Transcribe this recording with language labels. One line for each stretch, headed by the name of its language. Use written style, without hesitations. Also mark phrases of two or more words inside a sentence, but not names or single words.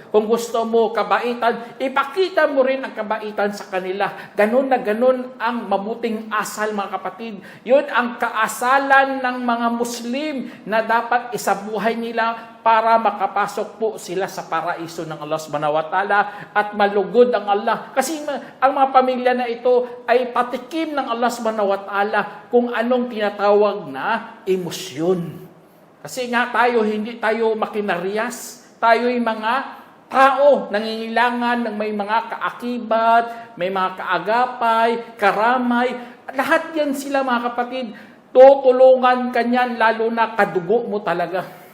Filipino: Kung gusto mo kabaitan, ipakita mo rin ang kabaitan sa kanila. Ganun na ganun ang mabuting asal, mga kapatid. Yun ang kaasalan ng mga Muslim na dapat isabuhay nila para makapasok po sila sa paraiso ng
Arabic: الله سبحانه وتعالى
Filipino: at malugod ang Allah. Kasi ang mga pamilya na ito ay patikim ng
Arabic: الله سبحانه وتعالى
Filipino: kung anong tinatawag na emosyon. Kasi nga tayo, hindi tayo makinarias. Tayo'y mga tao, nangingailangan ng may mga kaakibat, may mga kaagapay, karamay. Lahat yan sila, mga kapatid. Tutulungan kanyan, lalo na kadugo mo talaga.